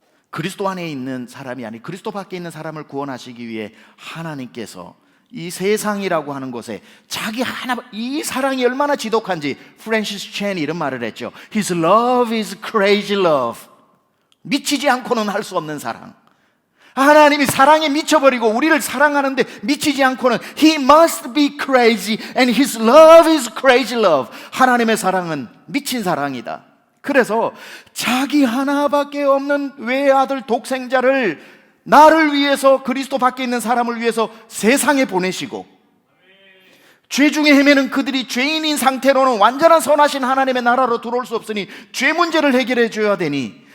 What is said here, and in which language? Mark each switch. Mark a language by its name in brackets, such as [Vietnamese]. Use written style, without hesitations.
[Korean] 그리스도 안에 있는 사람이 아니 그리스도 밖에 있는 사람을 구원하시기 위해 하나님께서 이 세상이라고 하는 곳에 자기 하나, 이 사랑이 얼마나 지독한지 프랜시스 첸이 이런 말을 했죠. [English] His love is crazy love. [Korean] 미치지 않고는 할 수 없는 사랑. 하나님이 사랑에 미쳐버리고 우리를 사랑하는데 미치지 않고는 [English] He must be crazy and His love is crazy love. [Korean] 하나님의 사랑은 미친 사랑이다. 그래서 자기 하나밖에 없는 외아들 독생자를 나를 위해서, 그리스도 밖에 있는 사람을 위해서 세상에 보내시고, 죄 중에 헤매는 그들이 죄인인 상태로는 완전한 선하신 하나님의 나라로 들어올 수 없으니 죄 문제를 해결해 줘야 되니